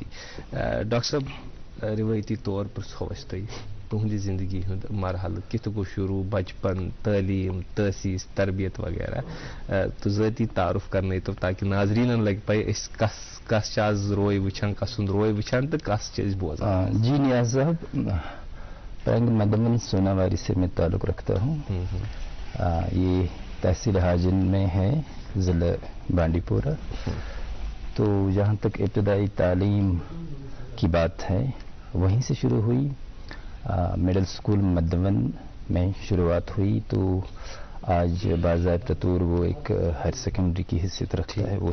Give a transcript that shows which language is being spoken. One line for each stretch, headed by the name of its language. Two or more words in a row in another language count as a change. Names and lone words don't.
Kashmiri: ڈاکٹر صٲب روایتی طور پرٛژھو أسۍ تۄہہِ تُہنٛدِ زندگی ہُنٛد مرحلہٕ کِتھ گوٚو شروٗع بچپن تعلیٖم تحسیٖس تربیت وغیرہ تہٕ ذٲتی تعارُف کرنٲیتو تاکہِ ناظریٖنن لگہِ پاے أسۍ کس چھِ آز روے وٕچھان کس سُنٛد روے وٕچھان تہٕ کس چھِ أسۍ بوزان.
Urdu: جی نیاز صاحب پرنگ مدمن سوناواری سے میں تعلق رکھتا ہوں. یہ تحصیل حاجن میں ہے ضلع بانڈی پورہ. تو جہاں تک ابتدائی تعلیم کی بات ہے وہیں سے شروع ہوئی.
English: middle school
Urdu: مدون میں شروعات ہوئی تو آج باضابطہ طور وہ ایک
English: higher secondary
Urdu: کی حیثیت رکھتا ہے وہ